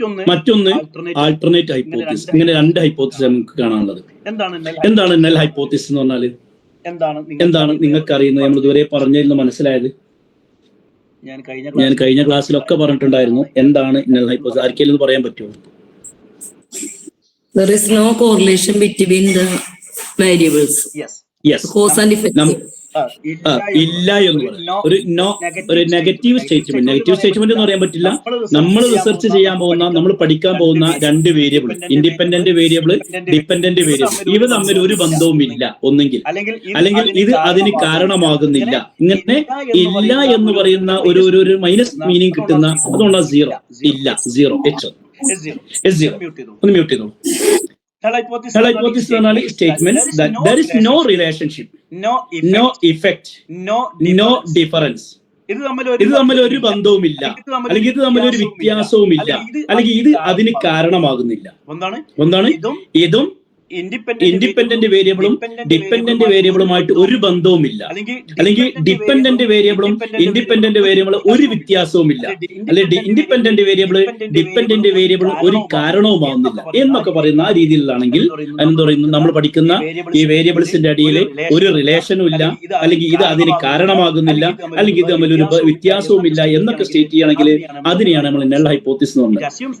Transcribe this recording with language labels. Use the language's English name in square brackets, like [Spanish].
[Malayalam] മറ്റൊന്ന് alternate hypothesis. ഇങ്ങനെ രണ്ട് ഹൈപ്പോത്തിസിസ് നമുക്ക് കാണാനുള്ളത്. എന്താണ് നൾ ഹൈപ്പോത്തിസിസ് എന്ന് പറഞ്ഞാല്? എന്താണ് നിങ്ങൾക്ക് അറിയുന്നത്? നമ്മൾ ഇതുവരെ പറഞ്ഞതിൽ മനസ്സിലായത് ഞാൻ കഴിഞ്ഞ ക്ലാസ്സിലൊക്കെ പറഞ്ഞിട്ടുണ്ടായിരുന്നു. എന്താണ് നൾ ഹൈപ്പോത്തിസിസ്? ആർക്കെങ്കിലും പറയാൻ പറ്റുമോ? [English] There is no correlation between the variables. Yes. Cause and effect. [Malayalam] ഇല്ല എന്ന് പറയാം. ഒരു നെഗറ്റീവ് സ്റ്റേറ്റ്മെന്റ് എന്ന് പറയാൻ പറ്റില്ല. നമ്മൾ റിസർച്ച് ചെയ്യാൻ പോകുന്ന, നമ്മൾ പഠിക്കാൻ പോകുന്ന രണ്ട് variable, independent variable, dependent variable, ഇവ തമ്മിൽ ഒരു ബന്ധവുമില്ല. അല്ലെങ്കിൽ ഇത് അതിന് കാരണമാകുന്നില്ല. ഇങ്ങനെ ഇല്ല എന്ന് പറയുന്ന ഒരു മൈനസ് മീനിങ് കിട്ടുന്ന, അതുകൊണ്ടാണ് സീറോ. ഇല്ല, സീറോ, S0. ഒന്ന് മ്യൂട്ട് ചെയ്തോളൂ. [English] Null hypothesis പറഞ്ഞാൽ statements that there is no relationship, no effect, no difference. [Malayalam] ഇത് തമ്മിൽ ഒരു ബന്ധവുമില്ല, അല്ലെങ്കിൽ ഇത് തമ്മിൽ ഒരു വ്യത്യാസവുമില്ല, അല്ലെങ്കിൽ ഇത് അതിന് കാരണമാകുന്നില്ല. എന്താണ്? ഇതും ഇൻഡിപെൻഡന്റ് വേരിയബിളും ഡിപെൻഡന്റ് വേരിയബിളുമായിട്ട് ഒരു ബന്ധവുമില്ല, അല്ലെങ്കിൽ ഡിപെൻഡന്റ് വേരിയബിളും ഇൻഡിപെൻഡന്റ് വേരിയബിളും ഒരു വ്യത്യാസവുമില്ല, അല്ലെങ്കിൽ ഇൻഡിപെൻഡന്റ് വേരിയബിൾ ഡിപെൻഡന്റ് വേരിയബിൾ ഒരു കാരണവുമാവുന്നില്ല എന്നൊക്കെ പറയുന്ന ആ രീതിയിലാണെങ്കിൽ എന്താ പറയുന്നത്, നമ്മൾ പഠിക്കുന്ന ഈ വേരിയബിൾസിന്റെ അടിയിൽ ഒരു റിലേഷനും ഇല്ല, അല്ലെങ്കിൽ ഇത് അതിന് കാരണമാകുന്നില്ല, അല്ലെങ്കിൽ ഇത് തമ്മിൽ ഒരു വ്യത്യാസവുമില്ല എന്നൊക്കെ സ്റ്റേറ്റ് ചെയ്യുകയാണെങ്കിൽ അതിനെയാണ് നമ്മൾ നൾ ഹൈപ്പോത്തിസിസ് എന്ന് പറയുന്നത്.